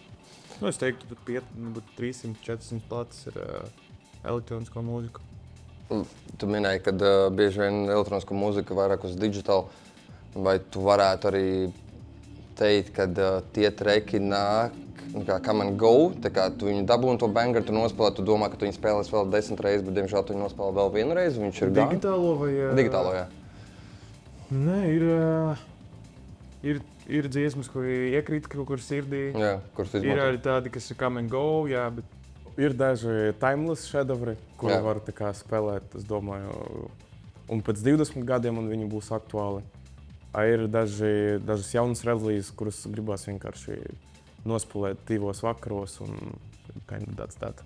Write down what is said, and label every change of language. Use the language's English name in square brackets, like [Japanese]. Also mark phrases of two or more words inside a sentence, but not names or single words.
[Latvian] Es teiktu, tur 300-400 plātas ir elektronisko mūziku. Tu minēji, ka bieži vien elektronisko mūziku vairāk uz digitālu, vai tu varētu arī teikt, ka tie treki nāk, kā [English] come and go, [Latvian] tā kā tu viņu dabūni to bangeru, tu nospēlē, tu domā, ka tu viņu spēlēs vēl 10 reizes, bet diemžēl tu viņu nospēlē vēl vienu reizi, viņš ir gan. Digitālo vai? Digitālo, jā. Nē, ir dziesmas, kuri iekrīt kaut kur sirdī. Jā, kurus izmanto. Ir arī tādi, kas ir [English] come and go, [Latvian] jā, bet ir daži timeless šedevri, kuri var tā kā spēlēt, es domāju, un pēc 20 gadiem viņi būs aktuāli. Ir dažas jaunas relīzes, kuras gribās vienkārši nospēlēt divos vakaros un kandidāts tāda.